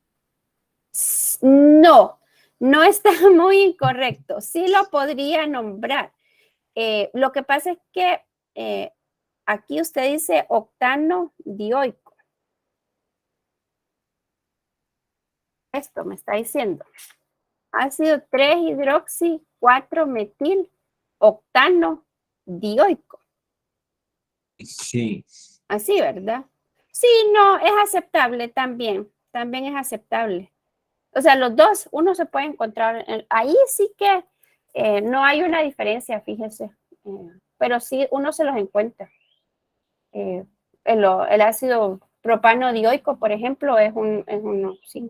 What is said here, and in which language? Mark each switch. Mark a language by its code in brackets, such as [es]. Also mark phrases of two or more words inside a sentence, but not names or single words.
[es] No, no está muy incorrecto. Sí lo podría nombrar. Lo que pasa es que aquí usted dice octano dioico. Esto me está diciendo. Ácido 3-hidroxi 4-metil octano dioico. Sí. Así, ¿verdad? Sí, no, es aceptable también. También es aceptable. O sea, los dos, uno se puede encontrar. Ahí sí que no hay una diferencia, fíjese. Pero sí, uno se los encuentra. El ácido propano dioico, por ejemplo, es uno, sí.